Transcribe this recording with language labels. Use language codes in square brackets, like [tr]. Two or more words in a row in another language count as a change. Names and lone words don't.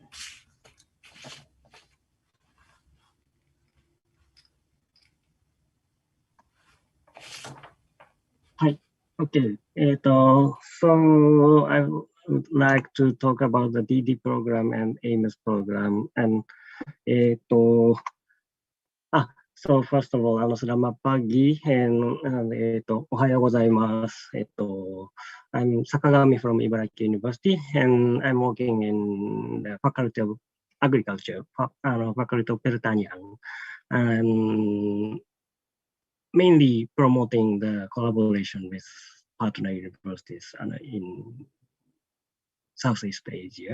[en] Okay. So I would like to talk about the DD program and AIMS program. And so first of all, [id] selamat pagi [en] and [ja] おはようございます. [en] I'm Sakagami from Ibaraki University, and I'm working in the Faculty of Agriculture, Faculty of Pertanian, and mainly promoting the collaboration with partner universities in Southeast Asia.